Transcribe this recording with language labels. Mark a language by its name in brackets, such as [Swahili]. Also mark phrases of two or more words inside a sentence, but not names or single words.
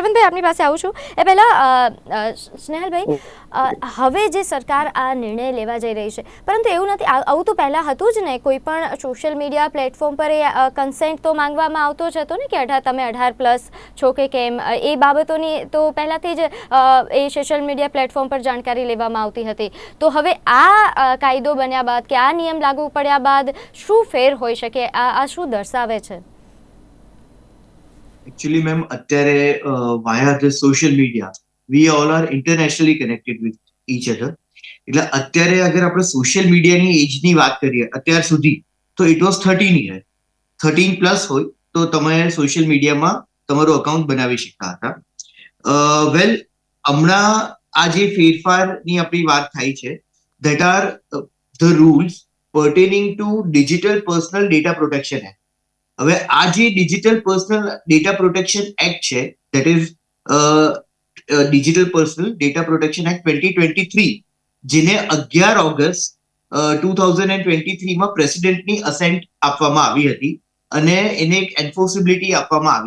[Gujarati] જયવંતભાઈ, આપની પાસે આવું છું એ પહેલા સ્નેહલભાઈ, હવે જે સરકાર આ નિર્ણય લેવા જઈ રહી છે, પરંતુ એવું નથી, આવું તો પહેલા હતું જ ને, કોઈ પણ [English] social media platform [Gujarati] પર એ કન્સેન્ટ તો માંગવામાં આવતો જ હતો ને, કે તમે 18+ છો કે કેમ, એ બાબતોની તો પહેલાથી જ એ [English] social media platform [Gujarati] પર જાણકારી લેવામાં આવતી હતી. તો હવે આ કાયદો બન્યા બાદ કે આ નિયમ લાગુ પડ્યા બાદ શું ફેર હોઈ શકે? આ શું દર્શાવે છે? [English] Actually, ma'am, અત્યારે via the social media, we all are internationally connected with each other. [Gujarati] એટલે અત્યારે અગર આપણે સોશિયલ મીડિયાની એજની વાત કરીએ અત્યાર સુધી, તો [English] it was 13 year. [Gujarati] 13+ હોય તો તમે સોશિયલ મીડિયામાં તમારું અકાઉન્ટ બનાવી શકતા હતા. [English] વેલ, [Gujarati] હમણાં આ જે ફેરફારની આપણી વાત થાય છે, [English] that are the rules pertaining to digital personal data protection act. [Gujarati] હવે આ જે ડિજિટલ પર્સનલ ડેટા પ્રોટેક્શન એક્ટ છે, [English] that is [Gujarati] ડિજિટલ પર્સનલ ડેટા પ્રોટેક્શન એક્ટ 2023, જેને 11 ઓગસ્ટ 2023માં પ્રેસિડેન્ટની અસેન્ટ આપવામાં આવી હતી અને એને એક એન્ફોર્સેબિલિટી આપવામાં આવી.